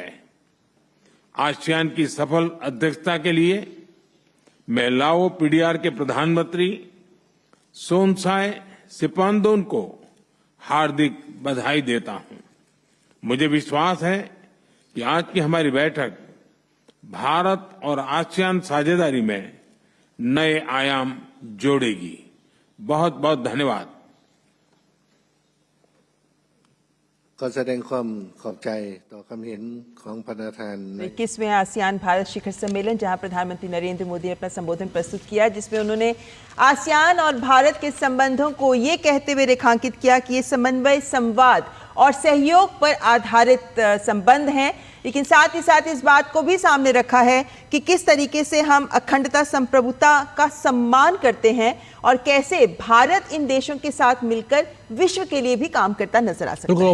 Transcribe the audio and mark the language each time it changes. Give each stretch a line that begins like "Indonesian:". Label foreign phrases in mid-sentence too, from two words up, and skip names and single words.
Hindi: आसियान की सफल अध्यक्षता के लिए मैं लाओ पीडीआर के प्रधानमंत्री सोनसाई सिपांदोन को हार्दिक बधाई देता हूं। मुझे विश्वास है कि आज की हमारी बैठक भारत और आसियान साझेदारी में नए आयाम जोड़ेगी। बहुत बहुत धन्यवाद।
Thai: ขอแสดงความขอบใจต่อความเห็นของประธาน
Hindi: 21वें आसियान भारत शिखर सम्मेलन, जहां प्रधानमंत्री नरेंद्र मोदी ने अपना संबोधन प्रस्तुत किया, जिसमें उन्होंने आसियान और भारत के संबंधों को ये कहते हुए रेखांकित किया कि ये समन्वय, संवाद और सहयोग पर आधारित संबंध हैं, लेकिन साथ ही साथ इस बात को भी सामने रखा है कि किस तरीके से हम अखंडता, संप्रभुता का सम्मान करते हैं और कैसे भारत इन देशों के साथ मिलकर विश्व के लिए भी काम करता नजर आ सकता है।